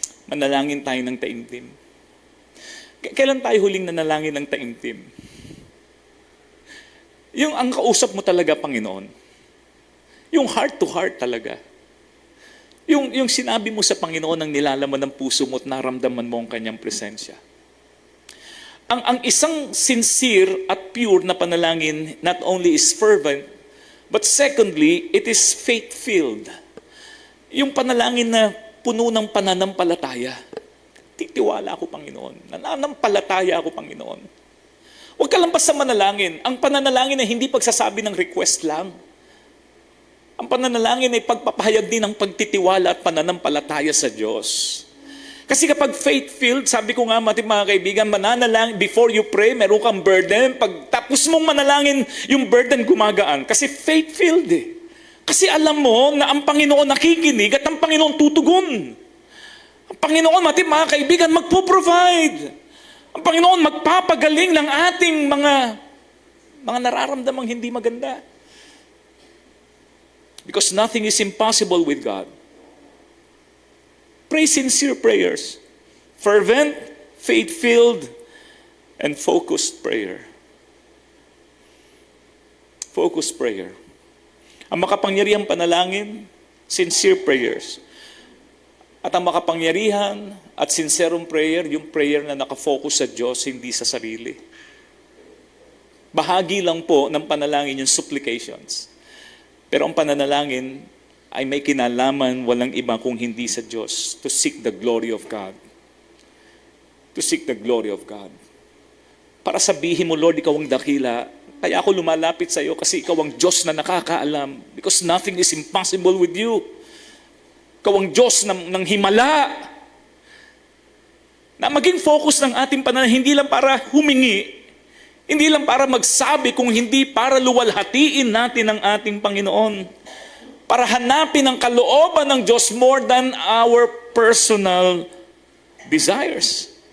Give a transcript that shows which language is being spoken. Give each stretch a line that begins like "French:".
Filipino: Manalangin tayo ng taimtim. Kailan tayo huling nanalangin ng taimtim? Yung ang kausap mo talaga, Panginoon. Yung heart to heart talaga. Yung sinabi mo sa Panginoon ang nilalaman ng puso mo at naramdaman mo ang kanyang presensya. Ang isang sincere at pure na panalangin
English: not only is fervent, but secondly, it is faith-filled.
Filipino: Yung panalangin na puno ng pananampalataya. Titiwala ako, Panginoon. Nananampalataya ako, Panginoon. Huwag ka lang basta manalangin. Ang pananalangin ay hindi pagsasabi ng request lang. Ang pananalangin ay pagpapahayag din ng pagtitiwala at pananampalataya sa Diyos. Kasi kapag faith-filled, sabi ko nga mga kaibigan, mananalangin,
English: before you pray,
Filipino: meron kang burden. Pag tapos mong manalangin, yung burden gumagaan. Kasi faith-filled eh. Kasi alam mo na ang Panginoon nakikinig at ang Panginoon tutugon. Ang Panginoon, mga kaibigan, magpo-provide. Ang Panginoon magpapagaling ng ating mga nararamdamang hindi maganda.
English: Because nothing is impossible with God. Pray sincere prayers. Fervent, faith-filled, and focused prayer. Focused prayer.
Filipino: Ang makapangyarihang panalangin,
English: sincere prayers.
Filipino: At ang makapangyarihan at sincerong prayer, yung prayer na nakafocus sa Diyos, hindi sa sarili. Bahagi lang po ng panalangin yung supplications. Pero ang pananalangin ay may kinalaman walang iba kung hindi sa Diyos,
English: to seek the glory of God. To seek the glory of God.
Filipino: Para sabihin mo, Lord, ikaw ang dakila. Kaya ako lumalapit sa iyo kasi ikaw ang Diyos na nakakaalam.
English: Because nothing is impossible with you.
Filipino: Ikaw ang Diyos ng himala. Na maging focus ng ating panalangin, hindi lang para humingi, hindi lang para magsabi, kung hindi para luwalhatiin natin ang ating Panginoon. Para hanapin ang kalooban ng Diyos
English: more than our personal desires.